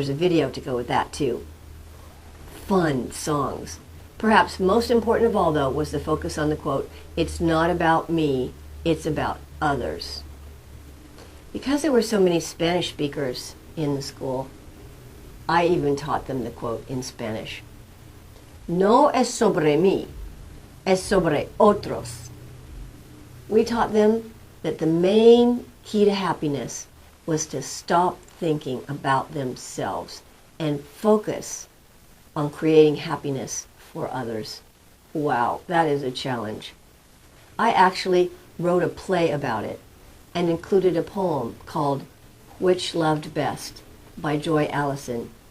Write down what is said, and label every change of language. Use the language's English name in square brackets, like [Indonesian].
[English] There's a video to go with that too. Fun songs. Perhaps most important of all, though, was the focus on the quote, it's not about me, it's about others. Because there were so many Spanish speakers in the school, I even taught them the quote in Spanish. [Spanish] No es sobre mí, es sobre otros. [English] We taught them that the main key to happiness was to stop thinking about themselves and focus on creating happiness for others. Wow, that is a challenge. I actually wrote a play about it and included a poem called Which Loved Best by Joy Allison.